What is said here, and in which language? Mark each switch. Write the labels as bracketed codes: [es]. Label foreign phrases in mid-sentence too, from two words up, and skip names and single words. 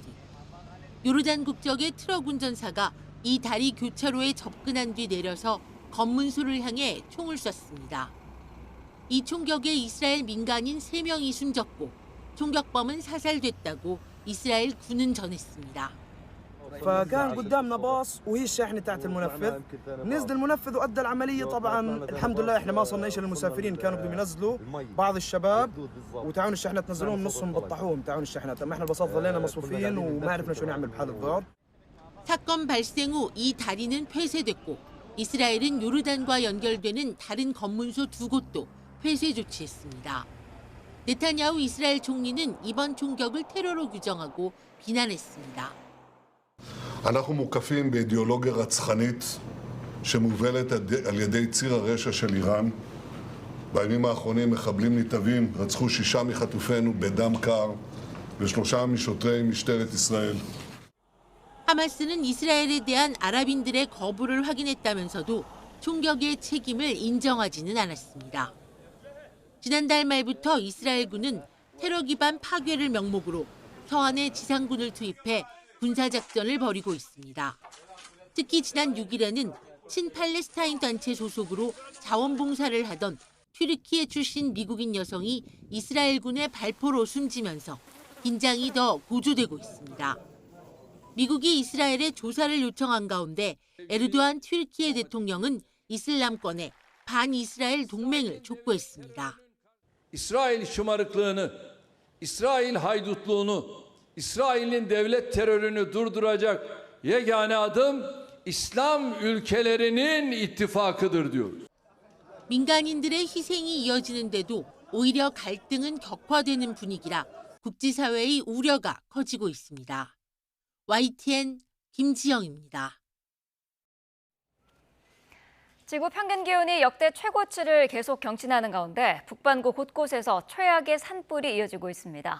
[ko] 요르단 국적의 트럭 운전사가 이 다리 교차로에 접근한 뒤 내려서 검문소를 향해 총을 쐈습니다. 이 총격에 이스라엘 민간인 3명이 숨졌고 총격범은 사살됐다고 이스라엘 군은 전했습니다. [ar] فكان قدامنا باص وهي الشاحنه تحت المنفذ نزل المنفذ وادى العمليه طبعا الحمد لله احنا ما وصلناش للمسافرين كانوا بدهم ينزلوا بعض الشباب وتعاون الشحنه تنزلوهم نصهم بطحوهم تعاون الشحنات اما احنا الباصات ظلينا مصفوفين وما عرفنا شو نعمل بحال الضغط. [ko] 사건 발생 후 이 다리는 폐쇄됐고 이스라엘은 요르단과 연결되는 다른 검문소 2곳도 폐쇄 조치했습니다. 네타냐후 이스라엘 총리는 이번 총격을 테러로 규정하고 비난했습니다. [he] אנחנו מוקפים באידיאולוגיה רצחנית שמובלת על ידי ציר הרשע של איראן. בימים האחרונים מחבלים נתעבים רצחו 6 מחטופינו בדם קר ו3 משוטרי משטרת ישראל. [ko] 하마스는 이스라엘에 대한 아랍인들의 거부를 확인했다면서도 총격의 책임을 인정하지는 않았습니다. 지난달 말부터 이스라엘군은 테러 기반 파괴를 명목으로 서한에 지상군을 투입해 군사작전을 벌이고 있습니다. 특히 지난 6일에는 친팔레스타인 단체 소속으로 자원봉사를 하던 튀르키예 출신 미국인 여성이 이스라엘군의 발포로 숨지면서 긴장이 더 고조되고 있습니다. 미국이 이스라엘에 조사를 요청한 가운데 에르도안 튀르키예 대통령은 이슬람권의 반이스라엘 동맹을 촉구했습니다. [tr] İsrail şımarıklığını, İsrail haydutluğunu, İsrail'in devlet terörünü durduracak yegane adım İslam ülkelerinin ittifakıdır diyoruz. [ko] 민간인들의 희생이 이어지는데도 오히려 갈등은 격화되는 분위기라 국제사회의 우려가 커지고 있습니다. YTN 김지영입니다. 지구 평균 기온이 역대 최고치를 계속 경신하는 가운데 북반구 곳곳에서 최악의 산불이 이어지고 있습니다.